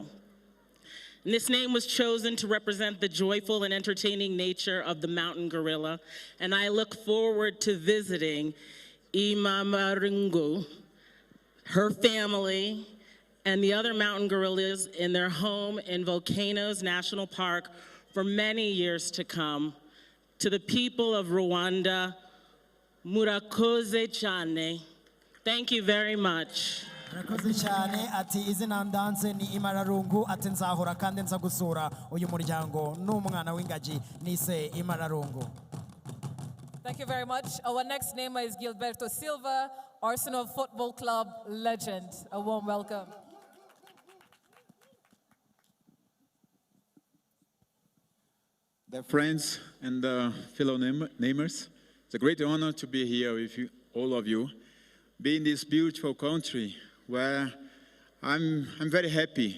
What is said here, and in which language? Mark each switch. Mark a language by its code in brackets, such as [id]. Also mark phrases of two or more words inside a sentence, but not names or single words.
[en] And this name was chosen to represent the joyful and entertaining nature of the mountain gorilla, and I look forward to visiting Imararungo, her family, and the other mountain gorillas in their home in Volcanoes National Park for many years to come. To the people of Rwanda, [rw] murakoze cyane. [en] Thank you very much. [rw] Arakoze cyane ati izina ndanze ni Imararungu ati nzahora kandi nza gusura uyu muryango n'umwana w'ingagi nise Imararungu. [en] Thank you very much. Our next name is Gilberto Silva, Arsenal Football Club legend. A warm welcome. Dear friends and fellow namers, it's a great honor to be here with you, all of you, be in this beautiful country where I'm very happy.